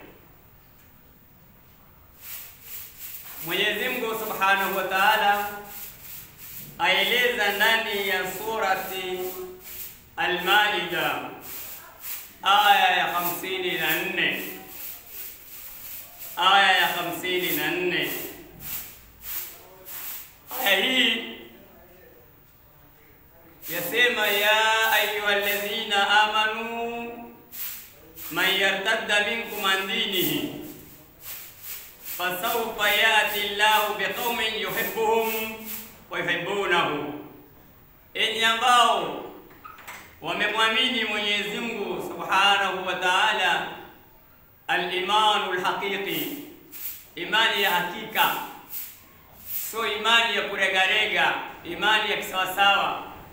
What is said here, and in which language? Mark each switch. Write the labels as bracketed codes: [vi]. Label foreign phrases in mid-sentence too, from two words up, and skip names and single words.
[sw] Mwenyezi Mungu [ar] سبحانه وتعالى [sw] aeleza ndani ya surati Al-Maida aya ya 54, aya ya 54. Aya hii yasema, [ar] يا أيها الذين آمنوا من يرتد منكم عن دينه فسوف يأتي الله بقوم يحبهم ويحبونه, [sw] enyi ambao wamemwamini Mwenyezi Mungu [ar] سبحانه وتعالى, الإيمان الحقيقي, [sw] imani ya hakika, so imani ya kuregarega, imani ya kisawasawa.